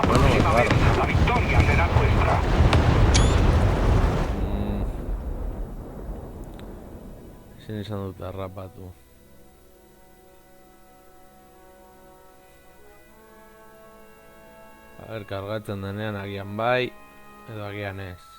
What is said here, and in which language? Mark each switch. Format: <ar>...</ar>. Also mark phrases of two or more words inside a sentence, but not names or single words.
<es>Bueno, próxima claro. vez la victoria será nuestra.</es> <eu>Ezin izan dut harrapatu.</eu> <es>A ber,</es> <eu>kargatzen denean agian bai, edo agian ez.</eu>